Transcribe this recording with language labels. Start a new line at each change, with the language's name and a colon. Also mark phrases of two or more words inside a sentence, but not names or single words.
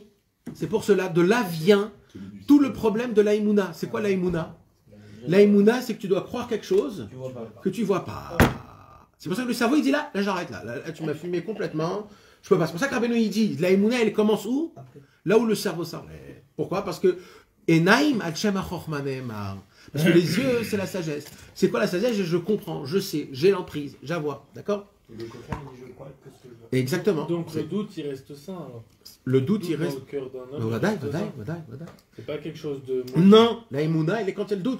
French: C'est pour cela, de là vient tout le problème de l'aïmouna. C'est quoi l'aïmouna? L'aïmouna, c'est que tu dois croire quelque chose que tu ne vois pas. C'est pour ça que le cerveau, il dit là j'arrête, là, tu m'as fumé complètement. Je peux pas. C'est pour ça que Rabbeinu, il dit, l'aïmouna, elle commence où? Là où le cerveau s'arrête. Pourquoi? Parce que
Hebrew: עיניים על שם החכמה נאמר.
French: Parce que les yeux, c'est la sagesse. C'est quoi la sagesse? Je comprends, je sais, j'ai l'emprise, j'avoue. D'accord? Exactement. Donc le doute, il reste sain alors. Le doute, il reste. Dans le cœur d'un homme. Vadaï. C'est pas quelque chose de. Non, la Emouna, il est quand il y a le doute.